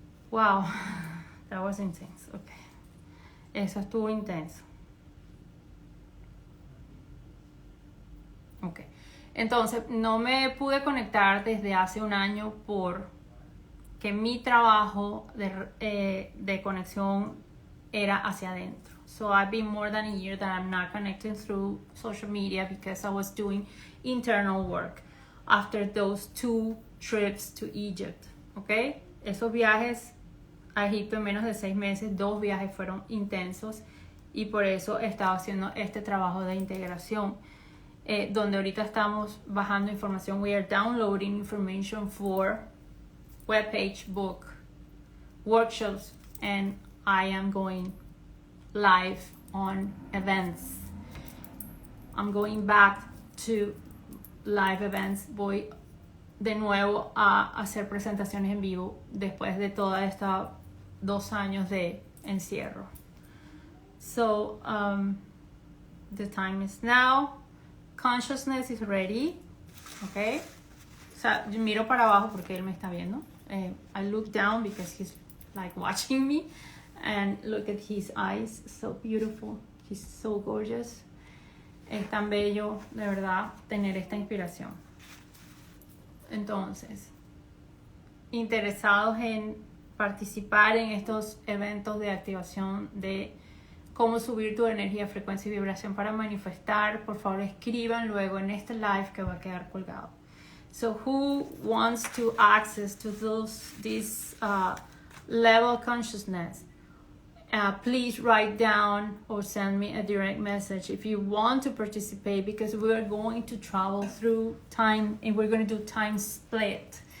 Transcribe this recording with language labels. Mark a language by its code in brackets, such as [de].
[en] Wow, that was intense. Ok. [es] Eso estuvo intenso. [en] Ok. [es] Entonces, no me pude conectar desde hace un año porque mi trabajo de conexión era hacia adentro. [en] So I've been more than a year that I'm not connecting through social media because I was doing internal work after those 2 trips to Egypt. [es] ¿Ok? Esos viajes a Egipto en menos de 6 meses, 2 viajes fueron intensos y por eso he estado haciendo este trabajo de integración. Donde ahorita estamos bajando información. [en] We are downloading information for webpage, book, workshops, and I am going live on events. I'm going back to live events. [es] Voy de nuevo a hacer presentaciones en vivo después de toda esta 2 años de encierro. [en] So, the time is now. Consciousness is ready. Okay. [es] O sea, yo miro para abajo porque él me está viendo. [en] I look down because he's like watching me. And look at his eyes. So beautiful. He's so gorgeous. [es] Es tan bello, de verdad, tener esta inspiración. Entonces, interesados en participar en estos eventos de activación de cómo subir tu energía, frecuencia y vibración para manifestar, por favor escriban luego en este live que va a quedar colgado. [en] So who wants to access to this level of consciousness? Please write down or send me a direct message if you want to participate, because we are going to travel through time and we're going to do time split.